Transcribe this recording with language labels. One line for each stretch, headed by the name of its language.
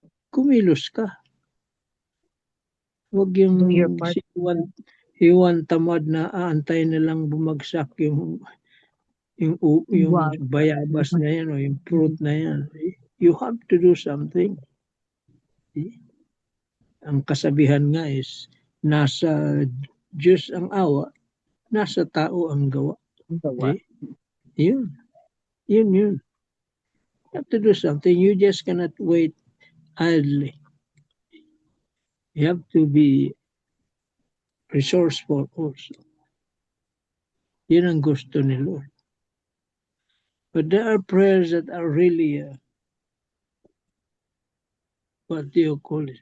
Filipino: Kumilos ka. Huwag yung
English: Do your part.
Filipino: si Iwan tamad na aantay na lang bumagsak yung Wow. bayabas na yan o yung fruit na yan.
English: You have to do something.
Filipino: Ang kasabihan nga is, nasa Diyos ang awa, nasa tao ang gawa. Yun.
English: You have to do something. You just cannot wait idly. You have to be resourceful also.
Filipino: Yun ang gusto ni Lord.
English: But there are prayers that are really, what do you call it?